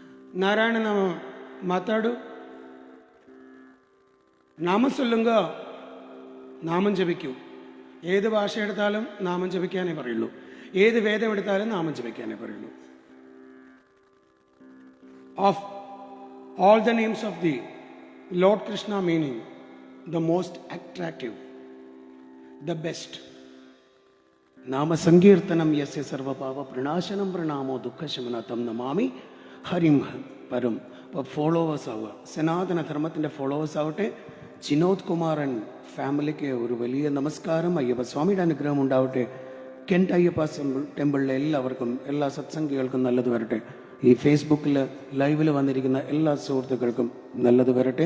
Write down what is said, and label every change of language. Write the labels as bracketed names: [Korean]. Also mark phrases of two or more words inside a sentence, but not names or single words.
[Kannada] ನಾರಾಯಣ ನಾಮ ಮಾತಾಡು, [Malayalam] നാമം ചൊല്ലുക, നാമം ജപിക്കൂ. ഏത് ഭാഷ എടുത്താലും നാമം ജപിക്കാനേ പറയുള്ളൂ. ഏത് വേദം എടുത്താലും നാമം ജപിക്കാനേ പറയുള്ളൂ. [English] ഓഫ് all the names of the Lord Krishna, meaning the most attractive, the best. [Sanskrit] नाम सङ्कीर्तनं यस्य सर्व पाप प्रणाशनम् प्रणामो दुःखशमनस्तं नमामि हरिं परम्. [Malayalam] Followers ആവുക, സനാതന ധർമ്മത്തിൻ്റെ ഫോളോവേഴ്സ് ആവട്ടെ. ചിനോദ് കുമാരൻ ഫാമിലിക്ക് ഒരു വലിയ നമസ്കാരം. അയ്യപ്പ സ്വാമിയുടെ അനുഗ്രഹം ഉണ്ടാവട്ടെ. കെൻറ്റ് അയ്യപ്പ ടെമ്പിളിലെ എല്ലാവർക്കും, എല്ലാ സത്സംഗികൾക്കും നല്ലത് വരട്ടെ. ഈ ഫേസ്ബുക്കിൽ ലൈവിൽ വന്നിരിക്കുന്ന എല്ലാ സുഹൃത്തുക്കൾക്കും നല്ലത് വരട്ടെ.